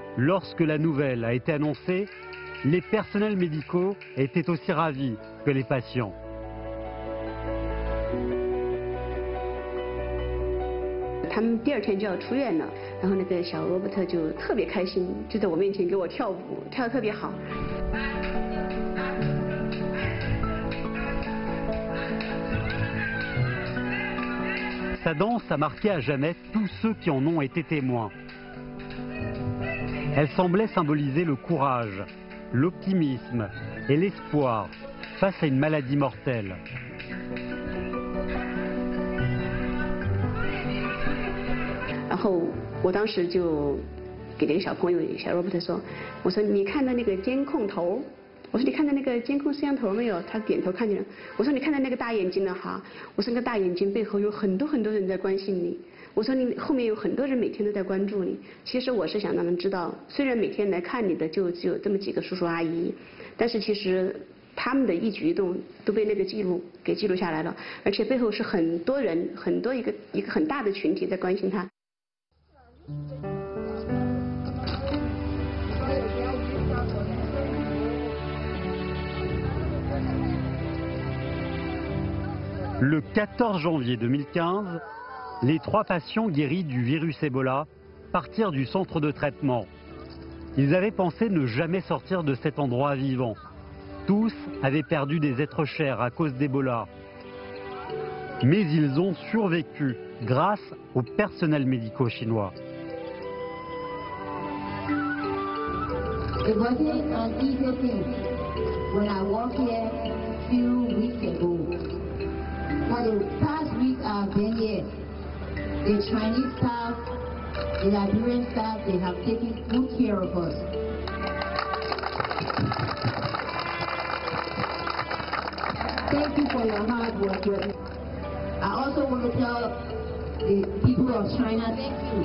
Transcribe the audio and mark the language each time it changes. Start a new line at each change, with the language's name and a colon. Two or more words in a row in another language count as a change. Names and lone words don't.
French: Lorsque la nouvelle a été annoncée, les personnels médicaux étaient aussi ravis que les patients. «
Chinese: 他们第2天就要出院了，然后那个小罗伯特就特别开心，就在我面前给我跳舞，跳得特别好。
French: Sa danse a marqué à jamais tous ceux qui en ont été témoins. Elle semblait symboliser le courage, l'optimisme et l'espoir face à une maladie mortelle.
Chinese: 然后我当时就给那个小朋友小罗伯特说：“我说你看到那个监控头？我说你看到那个监控摄像头没有？” 他点头看见了。我说你看到那个大眼睛了哈？我说那个大眼睛背后有很多很多人在关心你。我说你后面有很多人每天都在关注你。其实我是想让他们知道，虽然每天来看你的就只有这么几个叔叔阿姨，但是其实他们的一举一动都被那个记录下来了，而且背后是很多人一个很大的群体在关心他。
French: Le 14 janvier 2015, les 3 patients guéris du virus Ebola partirent du centre de traitement. Ils avaient pensé ne jamais sortir de cet endroit vivant. Tous avaient perdu des êtres chers à cause d'Ebola. Mais ils ont survécu grâce au personnel médical chinois.
English: It wasn't an easy thing when I walked here a few weeks ago. For the past week I've been here, the Chinese staff, the Liberian staff, they have taken good care of us. Thank you for your hard work. I also want to tell the people of China, thank you.